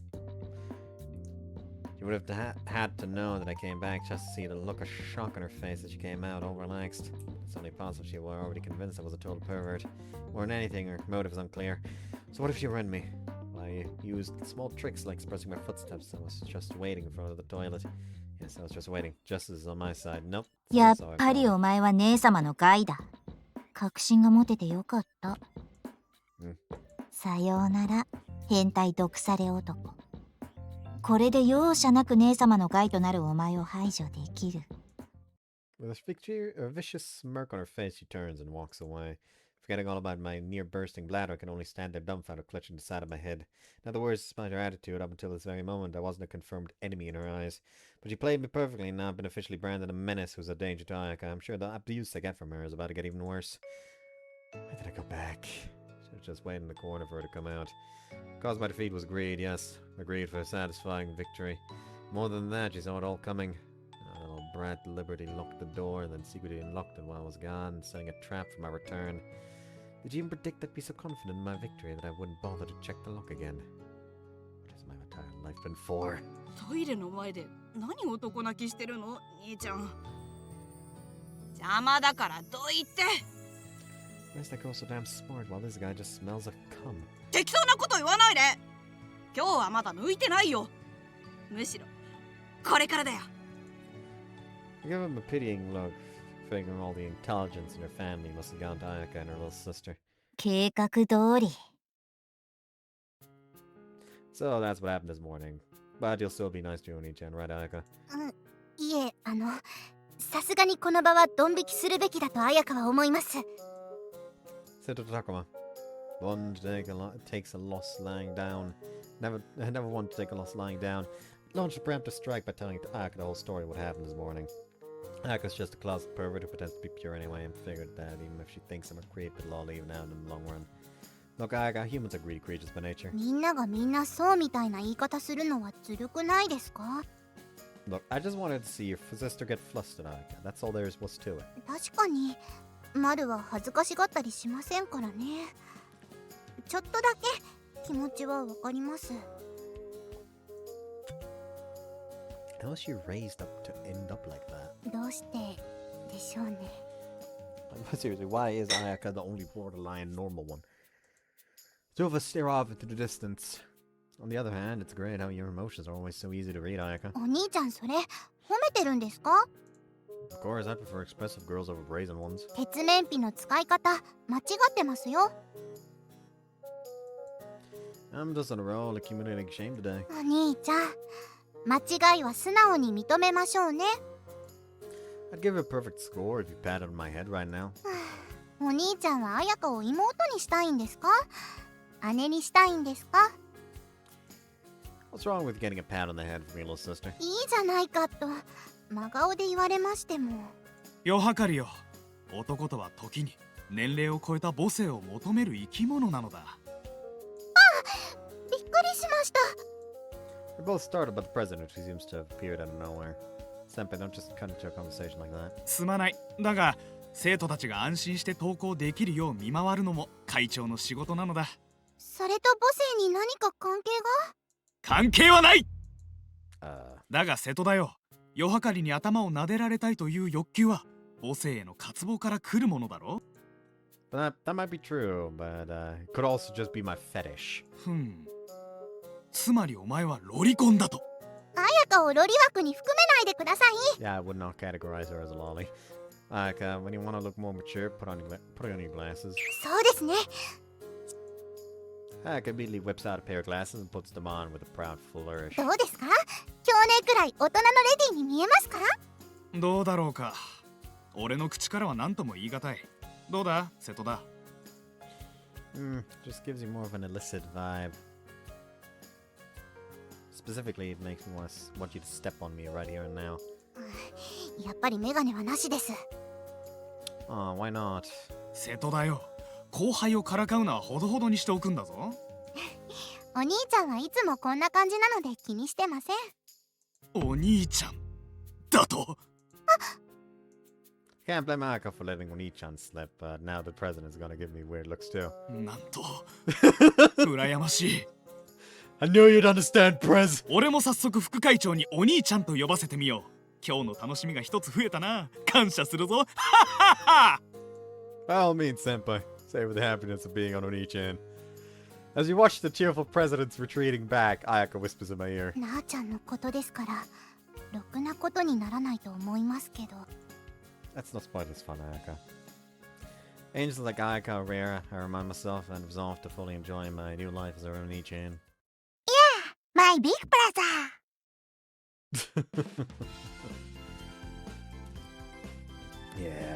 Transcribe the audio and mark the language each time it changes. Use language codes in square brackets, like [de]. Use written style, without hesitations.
[en] You would have had to know that I came back just to see the look of shock on her face as she came out, all relaxed. It's only possible she were already convinced I was a total pervert. More than anything, her motive is unclear. So what if she read me? Well, I used small tricks like suppressing my footsteps. I was just waiting in front of the toilet. Yes, I was just waiting. Justice is on my side. Nope. [ja] やっぱりお前は姉様の害だ。確信が持ててよかった。さようなら、変態毒され男。これで容赦なく姉様の害となるお前を排除できる。 [en] With a vicious smirk on her face, she turns and walks away. Forgetting all about my near-bursting bladder, I can only stand there dumbfounded, clutching the side of my head. In other words, despite her attitude, up until this very moment, I wasn't a confirmed enemy in her eyes. But she played me perfectly, and now I've been officially branded a menace who's a danger to Ayaka. I'm sure the abuse I get from her is about to get even worse. Why did I go back? I was just waiting in the corner for her to come out. Caused my defeat was greed, yes. A greed for a satisfying victory. More than that, she saw it all coming. That little brat deliberately locked the door and then secretly unlocked it while I was gone, setting a trap for my return. Did you even predict I'd be so confident in my victory that I wouldn't bother to check the lock again? What has my entire life been for? [ja] トイレの前で何男泣きしてるの兄ちゃん。邪魔だからどいて。 [en] Why is that girl so damn smart while this guy just smells of cum? [ja] 適当なこと言わないで。今日はまだ抜いてないよ。むしろこれからだよ。 [en] I give him a pitying look, figuring all the intelligence in her family must have gone to Ayaka and her little sister. [ja] 計画通り。 [en] So that's what happened this morning. But you'll still be nice to Oni-chan, right, Ayaka? [ja] いえ、さすがにこの場はドン引きするべきだと綾香は思います。 [en] Seto Takuma. One takes a loss lying down. I never want to take a loss lying down. Launch a preemptive strike by telling Ayaka the whole story of what happened this morning. Ayaka's just a closet pervert who pretends to be pure anyway, and figured that even if she thinks I'm a creep, it'll all even out in the long run. Look, Ayaka, humans are greedy creatures by nature. [ja] みんながみんなそうみたいな言い方するのはずるくないですか？ [en] Look, I just wanted to see your sister get flustered, Ayaka. That's all there was to it. [ja] 確かに、マルは恥ずかしがったりしませんからね。ちょっとだけ気持ちはわかります。 [en] How was she raised up to end up like that? [ja] どうしてでしょうね。 [en] Seriously, why is Ayaka the only borderline normal one? Two of us stare off into the distance. On the other hand, it's great how your emotions are always so easy to read, Ayaka. [ja] お兄ちゃんそれ褒めてるんですか？ [en] Of course, I prefer expressive girls over brazen ones. [ja] 鉄面皮の使い方間違ってますよ。 [en] I'm just on a roll accumulating shame today. [ja] お兄ちゃん、間違いは素直に認めましょうね。 [en] I'd give it a perfect score if you patted on my head right now. [ja] お兄ちゃんは綾香を妹にしたいんですか？姉にしたいんですか？ [en] What's wrong with getting a pat on the head from your little sister? [ja] いいじゃないかと真顔で言われましても。よはかりよ。男とは時に年齢を超えた母性を求める生き物なのだ。びっくりしました。 [en] We're both startled by the president who seems to have appeared out of nowhere. Senpai, don't just cut into a conversation like that. [ja] すまない。だが生徒たちが安心して登校できるよう見回るのも会長の仕事なのだ。それと母性に何か関係が？関係はない。だが瀬戸だよ。夜はかりに頭を撫でられたいという欲求は母性への渇望から来るものだろ。 [en] That might be true, but it could also just be my fetish. [ja] つまりお前はロリコンだと。綾香をロリ枠に含めないでください。 [en] Yeah, I would not categorize her as a lolly. Like, when you want to look more mature, put on your glasses. [ja] そうですね。 [en] Ayaka immediately whips out a pair of glasses and puts them on with a proud flourish. [ja] どうですか？去年くらい大人のレディーに見えますか？どうだろうか。俺の口からは何とも言い難い。どうだ、瀬戸だ。 [en] Just gives you more of an illicit vibe. Specifically, it makes me want you to step on me right here and now. [ja] やっぱりメガネはなしです。 [en] Oh, why not? [ja] 瀬戸だよ。後輩をからかうのはほどほどにしておくんだぞ。お兄ちゃんはいつもこんな感じなので気にしてません。お兄ちゃんだと。 [en] Can't blame Ayaka for letting Oni-chan slip, but now the president's gonna give me weird looks too. [ja] なんと羨ましい。 [en] I knew you'd understand, Prez! [ja] 俺も早速副会長にお兄ちゃんと呼ばせてみよう。今日の楽しみが一つ増えたな。感謝するぞ。 [en] By all means, Senpai. Savor the happiness of being on Oni-chan. As you watch the cheerful presidents retreating back, Ayaka whispers in my ear. [ja] なあちゃんのことですから、ろくなことにならないと思いますけど。 [en] Let's not spoil this fun, Ayaka. Angels like Ayaka are rare. I remind myself and resolve to fully enjoy my new life as our Oni-chan. My big brother! Yeah.